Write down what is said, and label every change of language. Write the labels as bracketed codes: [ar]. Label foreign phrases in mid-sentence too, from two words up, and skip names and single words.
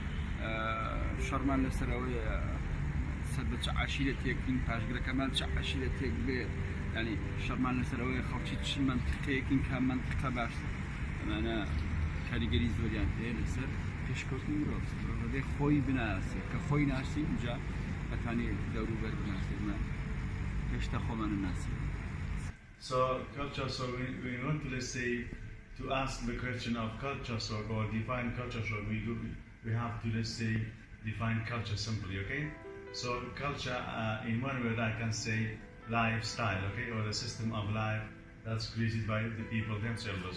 [ckb] شەڕمان لەسەرەوەی سەر بە چ عەشیرەتێکین پاشگرەکەمان چ عەشیرەتێک بێت ینی شەڕمان لەسەرەوەی خەڵکی چ منتیقەیەکین کە منتیقە باشتر ئەمانە کاریگەری زۆریان هەیە لەسەر پێشکەوتنی مرۆڤ مرۆڤ خۆی بناسێت کە خۆی ناسی اینجا بەتوانێت دەوروبەر بناسێت پێشتا خۆمان ناسێت. [en] So culture, so we want to, let's say, to ask the question of culture shock or define culture shock, we have to, let's say, define culture simply, okay? So culture, in one word I can say lifestyle, okay, or the system of life that's created by the people themselves.